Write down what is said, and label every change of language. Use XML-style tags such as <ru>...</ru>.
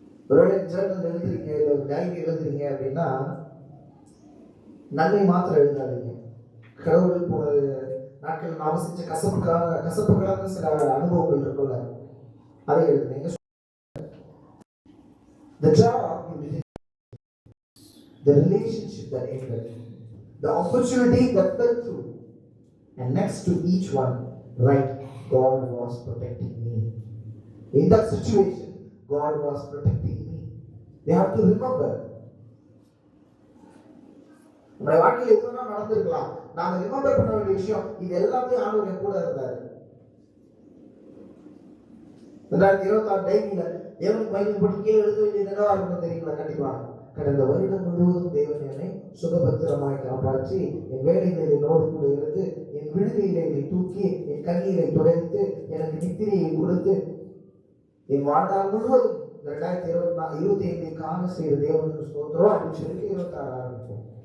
<ta>ஒருவேளை ஜேர்னல் எழுதுறீங்க, இல்லை டைரி எழுதுறீங்க அப்படின்னா நன்மை மாத்திரம் எழுதாதீங்க. கடவுள் போன நாட்கள் நாம செஞ்ச கசப்புகளான சில அனுபவங்கள் இருக்குல்ல, அதை எழுதுனீங்க.</ta> <en>The job you did, the relationship that ended, the opportunity that fell through, and next to each one, right, God was protecting me. In that situation, God was protecting me. They have to remember.</en> <ta>நம்முடைய வாழ்க்கையில் எதுனா நடந்திருக்கலாம், நாம remember பண்ண வேண்டிய விஷயம் இது எல்லாமே ஆண்டவர் கூட இருந்தார். 2026 டைமில தேவனுக்கு பைபிள் போட்டு கீழே எழுத வேண்டியது என்னவா இருக்கும் தெரியுங்களா? கண்டிப்பா கடந்த வருடம் முழுவதும் தேவன் என்னை சுகபத்திரமாய் காப்பாற்றி என் வேலைகளை நோடு கூட இருந்து என் விடுதியிலே தூக்கி என் கண்ணீரை துடைத்து எனக்கு நித்திரையை கொடுத்து என் வாழ்நாள் முழுவதும் 2025 காண செய்த தேவனுக்கு ஸ்தோத்திரம் அப்படின்னு சொல்லி 26 ஆரம்பிப்போம்.</ta>